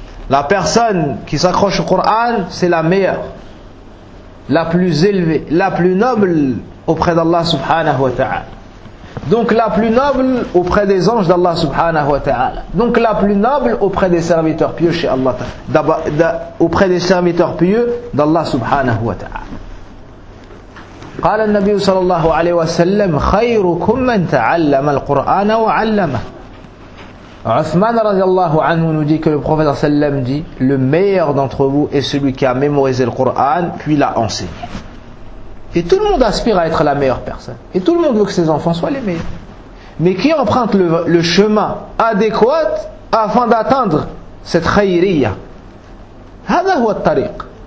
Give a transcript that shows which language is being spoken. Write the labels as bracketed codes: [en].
[fr] La personne qui s'accroche au Coran, c'est la meilleure, la plus élevée, la plus noble auprès d'Allah subhanahu wa ta'ala. Donc la plus noble auprès des anges d'Allah subhanahu wa ta'ala. Donc la plus noble auprès des serviteurs pieux chez Allah ta'ala. Auprès des serviteurs pieux d'Allah subhanahu wa ta'ala. [ar] قال النبي صلى الله عليه وسلم خيركم من تعلم القرآن وعلمه. [fr] Uthman radiallahu anhu nous dit que le prophète sallam dit: le meilleur d'entre vous est celui qui a mémorisé le Coran puis l'a enseigné. Et tout le monde aspire à être la meilleure personne. Et tout le monde veut que ses enfants soient les meilleurs. Mais qui emprunte le chemin adéquat afin d'atteindre cette khayriya? [ar] Hada huwa tariq.